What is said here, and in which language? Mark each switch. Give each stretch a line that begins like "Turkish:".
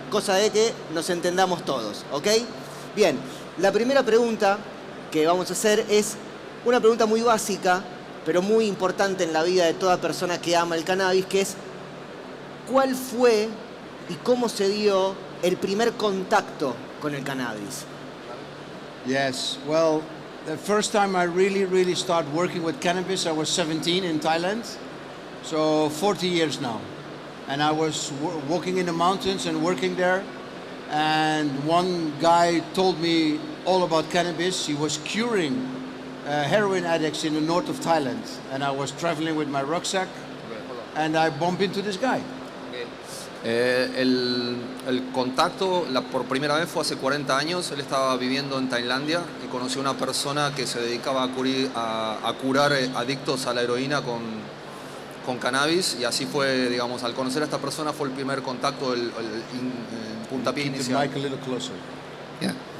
Spanish: Cosa de que nos entendamos todos, ¿ok? Bien, la primera pregunta que vamos a hacer es una pregunta muy básica, pero muy importante en la vida de toda persona que ama el cannabis, que es ¿cuál fue y cómo se dio el primer contacto con el cannabis?
English: Yes, well, the first time I really started working with cannabis, I was 17 in Thailand, so 40 years now. And I was walking in the mountains and working there, and one guy told me all about cannabis. He was curing heroin addicts in the north of Thailand, and I was traveling with my rucksack, and I bumped into this guy.
Spanish: El contacto por primera vez fue hace 40 años. Él estaba viviendo en Tailandia y conoció a una persona que se dedicaba a curar adictos a la heroína con cannabis, y así fue, digamos, al conocer a esta persona fue el primer contacto, el puntapié inicial. Yeah.